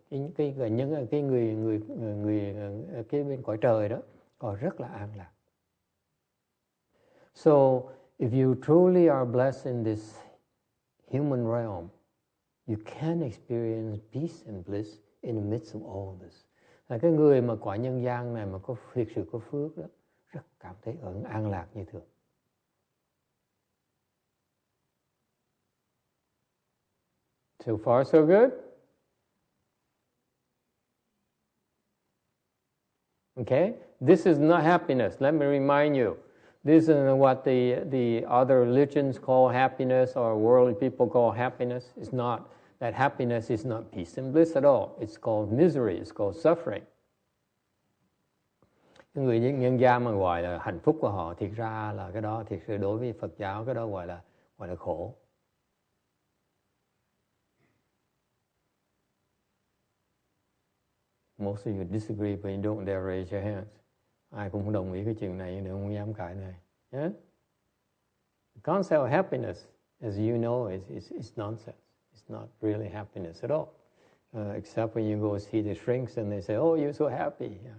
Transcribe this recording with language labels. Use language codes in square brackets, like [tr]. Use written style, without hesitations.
[vi] Những cái người cái bên cõi trời đó họ rất là an lạc. [en] So if you truly are blessed in this human realm, you can experience peace and bliss in the midst of all this. [vi] Là cái người mà cõi nhân gian này mà có thực sự có phước đó, rất cảm thấy an lạc như thường. [en] So far, so good? Okay? This is not happiness. Let me remind you. This is what the other religions call happiness or worldly people call happiness. It's not. That happiness is not peace and bliss at all. It's called misery. It's called suffering. [vi] Cái người nhân gian mà gọi là hạnh phúc của họ, thiệt ra là cái đó, thiệt sự đối với Phật giáo, cái đó gọi là khổ. [en] Most of you disagree, but you don't dare raise your hands. [vi] Ai cũng không đồng ý cái chuyện này, nhưng không dám cãi này. [en] Yeah? The concept of happiness, as you know, is nonsense. It's not really happiness at all. Except when you go see the shrinks and they say, oh, you're so happy.